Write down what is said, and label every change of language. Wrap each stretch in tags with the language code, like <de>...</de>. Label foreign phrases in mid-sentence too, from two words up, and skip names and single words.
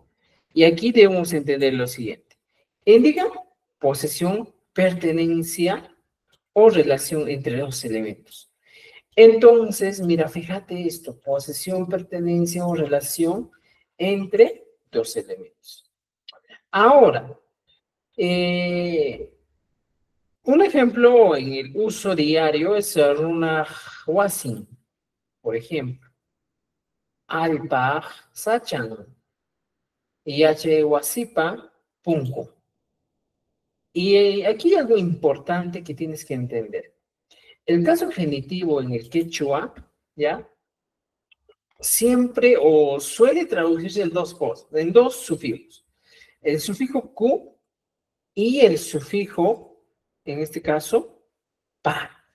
<es>Y aquí debemos entender lo siguiente. Indica posesión, pertenencia o relación entre los elementos. Entonces, mira, fíjate esto, posesión, pertenencia o relación entre dos elementos. Ahora, eh, un ejemplo en el uso diario es</es> <qu>runa wasin,</qu> <es>por ejemplo,</es> <qu>alpaj sachan, yache wasipa punko.</qu> <es>Y aquí hay algo importante que tienes que entender. El caso genitivo en el quechua, ¿ya? Siempre o suele traducirse en dos cosas, en dos sufijos. El sufijo ku y el sufijo, en este caso, pa.</es>